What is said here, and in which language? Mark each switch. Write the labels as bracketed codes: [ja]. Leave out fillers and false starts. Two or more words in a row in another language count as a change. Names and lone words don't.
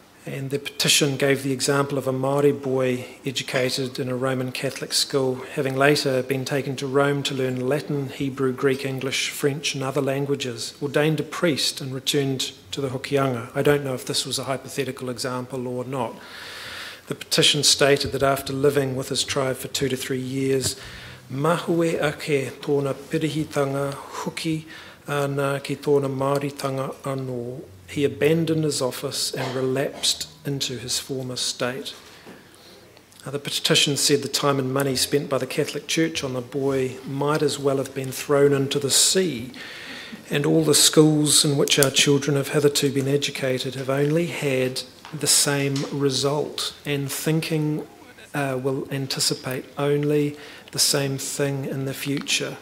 [en] And the petition gave the example of a Māori boy educated in a Roman Catholic school, having later been taken to Rome to learn Latin, Hebrew, Greek, English, French and other languages, ordained a priest and returned to the Hokianga. I don't know if this was a hypothetical example or not. The petition stated that after living with his tribe for 2 to 3 years, [mi] mahue ake tōna pirihitanga huki ana ki tōna Māoritanga anō, [en] he abandoned his office and relapsed into his former state. The petition said the time and money spent by the Catholic Church on the boy might as well have been thrown into the sea, and all the schools in which our children have hitherto been educated have only had the same result, and thinking will anticipate only the same thing in the future.